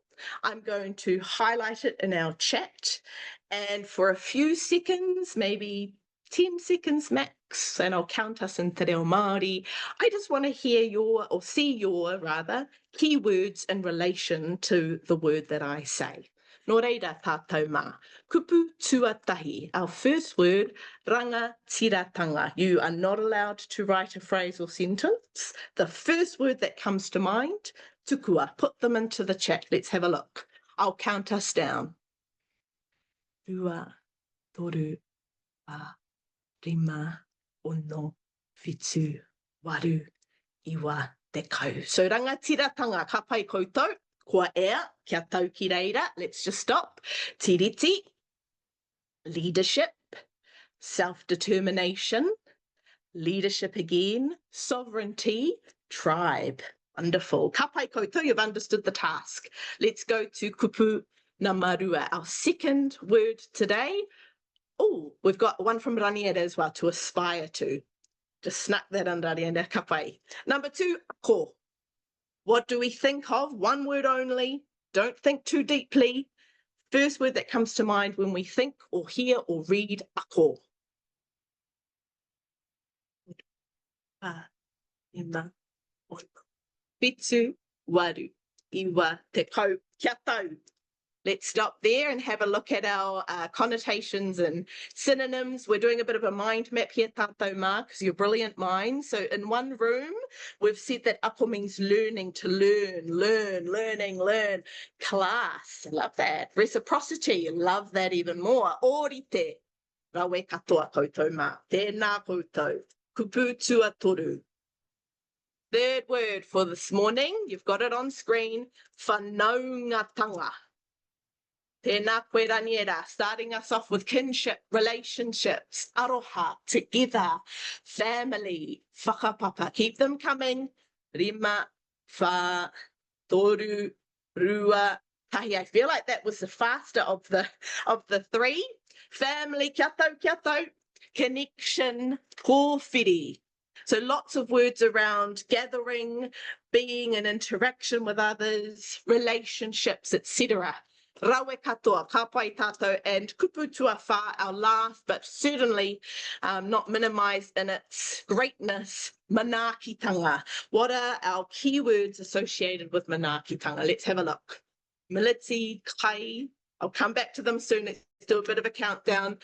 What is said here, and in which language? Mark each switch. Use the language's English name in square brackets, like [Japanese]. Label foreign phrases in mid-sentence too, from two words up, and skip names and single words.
[English] I'm going to highlight it in our chat, and for a few seconds, maybe 10 seconds max, and I'll count us in Te Reo Māori, I just want to hear your, or see your rather, keywords in relation to the word that I say. [Māori] Nō reira tātou mā. Kupu tuatahi. [English] Our first word, rangatiratanga. You are not allowed to write a phrase or sentence. The first word that comes to mind, tukua. Put them into the chat. Let's have a look. I'll count us down. [Māori] Rua, toru, a, rima, ono, whitu, waru, iwa, tekau. So rangatiratanga, ka pai koutou. Kua ea, kia tau ki reira. [English] Let's just stop. Tiriti, leadership, self-determination, leadership again, sovereignty, tribe. Wonderful. [Māori] Ka pai koutou, [English] you've understood the task. Let's go to [Māori] kupu na marua, [English] our second word today. Oh, we've got one from Raniera as well, to aspire to. Just snuck that under Raniera, [Māori] ka pai. [English] Number 2, ko. What do we think of? One word only. Don't think too deeply. First word that comes to mind when we think or hear or read ako. [Māori] Ima, ono, whitu, waru, iwa, tekau, kia tau. [English] Let's stop there and have a look at our connotations and synonyms. We're doing a bit of a mind map here, [Māori] tātou mā, [English] because you're brilliant minds. So in one room, we've said that ako means learning, to learn, learning, learn. Class, love that. Reciprocity, love that even more. [Māori] Orite, rawe katoa koutou mā. Tēnā koutou. Kupu tua toru. [English] Third word for this morning, you've got it on screen, whanaungatanga. [Māori] Tēnā koe Raniera, [English] starting us off with kinship, relationships, aroha, together, family, whakapapa. Keep them coming. [Māori] Rima, wha, toru, rua, tahi. [English] I feel like that was the faster of the three. Family, [Māori] kia tau, connection, kōwhiri. [English] So lots of words around gathering, being in interaction with others, relationships, etc. [Māori] Rawe katoa, ka pai tātou, and kupu tua whā, [English] our last, but certainly not minimised in its greatness, manaakitanga. What are our keywords associated with manaakitanga? Let's have a look. Militi, kai, I'll come back to them soon. Let's do a bit of a countdown.